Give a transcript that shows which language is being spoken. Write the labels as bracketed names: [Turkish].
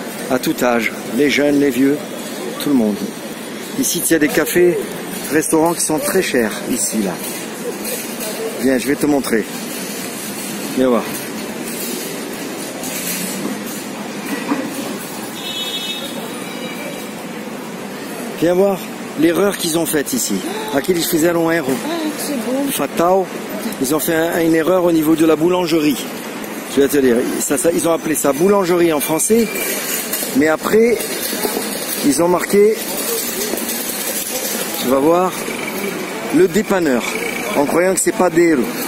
[French] À tout âge, les jeunes, les vieux, tout le monde. Ici, il y a des cafés, restaurants qui sont très chers, ici, là. Viens, je vais te montrer. Viens voir. Viens voir l'erreur qu'ils ont faite ici. [Portuguese] Aqui eles fizeram erro fatal. [French] Ils ont fait une erreur au niveau de la boulangerie. Je vais te dire, ils ont appelé ça boulangerie en français, mais après, ils ont marqué, tu vas voir, le dépanneur, en croyant que c'est pas Dero.